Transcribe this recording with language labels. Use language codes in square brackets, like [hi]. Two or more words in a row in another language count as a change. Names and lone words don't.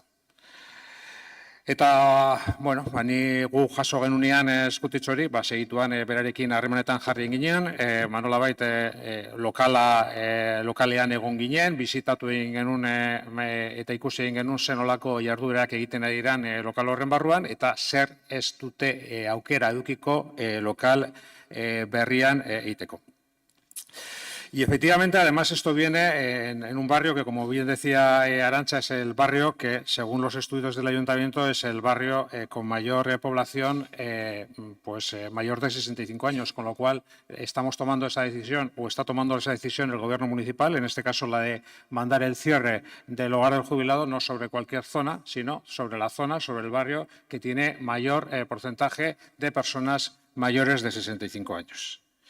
[eu] Eta, ni gu jaso genunean eskutitxori, segituan berarekin harremanetan jarri ginen, nolabait lokalean egon ginen, bizitatu egin genuen eta ikusi egin genuen zenolako jarduerak egiten ari diran lokal horren barruan, eta zer ez dute aukera edukiko lokal berrian egiteko. [es] Y efectivamente, además, esto viene en un barrio que, como bien decía Arantxa, es el barrio que, según los estudios del ayuntamiento, es el barrio con mayor población, mayor de 65 años, con lo cual estamos tomando esa decisión, o está tomando esa decisión el gobierno municipal, en este caso la de mandar el cierre del hogar del jubilado, no sobre cualquier zona, sino sobre la zona, sobre el barrio que tiene mayor porcentaje de personas mayores de 65 años.